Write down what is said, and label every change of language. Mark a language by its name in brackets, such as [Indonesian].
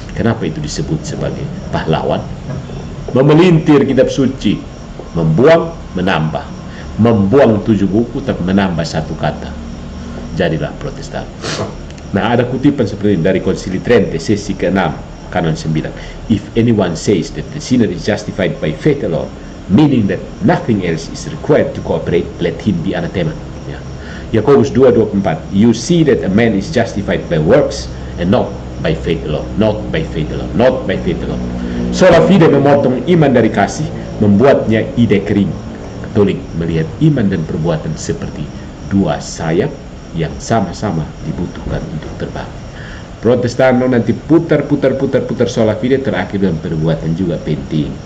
[Indonesian] Kenapa itu disebut sebagai pahlawan? Memelintir kitab suci, membuang, menambah. Membuang 7 buku tapi menambah 1 kata. Jadilah Protestan. Nah, ada kutipan seperti ini dari Konsili Trente sesi ke-6 kanon 9. [English] If anyone says that the sinner is justified by faith alone, meaning that nothing else is required to cooperate, let him be anathema. Ya. Yakobus 2:24. You see that a man is justified by works and not by faith alone. Not by faith alone. Not by faith alone. [Indonesian] Sola fide memotong iman dari kasih, membuatnya ide kering. Katolik melihat iman dan perbuatan seperti dua sayap yang sama-sama dibutuhkan untuk terbang. Protestan nanti putar sola fide, terakhir dan perbuatan juga penting.